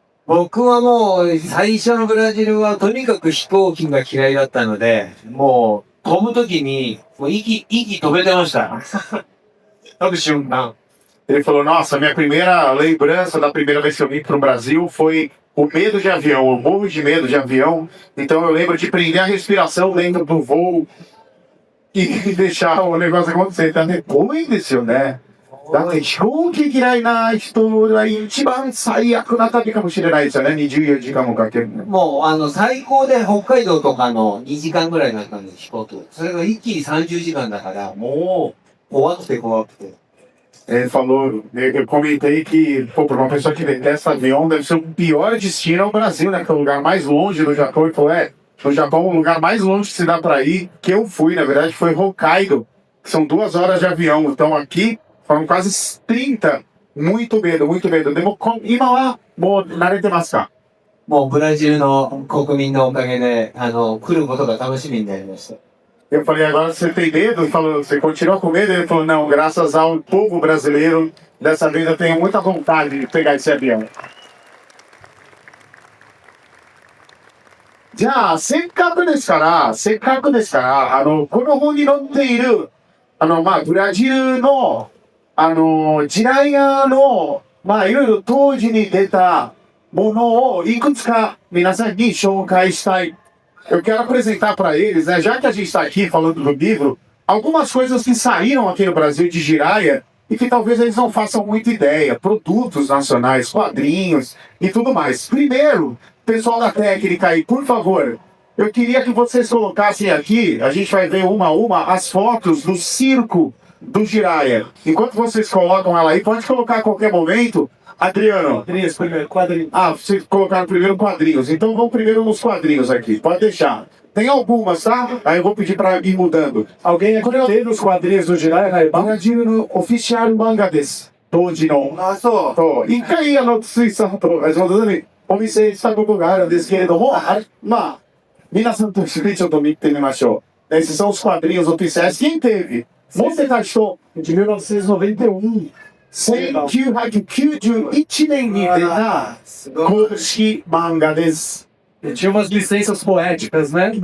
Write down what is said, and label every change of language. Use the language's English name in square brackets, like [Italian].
[Japanese] 僕はもう最初のブラジルはとにかく飛行機が嫌いだったので、もう飛ぶときにもう息止めてました。飛ぶ瞬間。 [Portuguese] Ele falou, nossa, minha primeira lembrança da primeira vez que eu vim para o Brasil foi o medo de avião. Eu morro de medo de avião, então eu lembro de prender a respiração dentro do voo e deixar o negócio acontecer. Tá depois disso, né? [Japanese] だって飛行機嫌いな人が一番最悪な旅かもしれないですよね。 24時間もかけるの。もう最高で北海道とかの2時間ぐらいだったんです、飛行機。それが一気に30時間だから、もう怖くて怖くて。 [Portuguese] Ele falou, eu comentei que, pô, para uma pessoa que detesta avião, deve ser o pior destino ao Brasil, né? Que é o lugar mais longe do Japão. Ele falou, no Japão, o lugar mais longe que se dá para ir, que eu fui, na verdade, foi Hokkaido, que são 2 horas de avião. Então aqui, foram quase 30. Muito medo, muito medo. [Japanese] Ima wa mou narete-masu ka? もうブラジルの国民のおかげで、来ることが楽しみになりました。 [Portuguese] Eu falei, agora você tem medo? Ele falou, você continua com medo? Ele falou, não, graças ao povo brasileiro, dessa vez eu tenho muita vontade de pegar esse avião. [Japanese] じゃあ、せっかくですから、この本に載っている、ブラジルの、地雷屋の、いろいろ当時に出たものをいくつか皆さんに紹介したい。 [Portuguese] Eu quero apresentar para eles, né, já que a gente está aqui falando do livro, algumas coisas que saíram aqui no Brasil de Jiraya e que talvez eles não façam muita ideia. Produtos nacionais, quadrinhos e tudo mais. Primeiro, pessoal da técnica aí, por favor, eu queria que vocês colocassem aqui, a gente vai ver uma a uma, as fotos do circo do Jiraya. Enquanto vocês colocam ela aí, pode colocar a qualquer momento. Adriano. Quadrinhos, primeiro, quadrinhos. Vocês colocaram primeiro quadrinhos. Então vamos primeiro nos quadrinhos aqui. Pode deixar. Tem algumas, tá? Aí eu vou pedir pra ir mudando. Alguém aqui teve os quadrinhos do Jiraiya Raiban? [Japanese] Brasileiro no oficial manga desu. Toji no. あ、そう。一回水産と橋本さんにお見せしたことがあるんですけれども、皆さんと一緒にちょっと見てみましょう。 [Portuguese] Esses são os quadrinhos oficiais. Quem teve? Você gastou De 1991. [Japanese] 1991年に出た公式漫画です。 [Portuguese] E tinha umas licenças poéticas, né?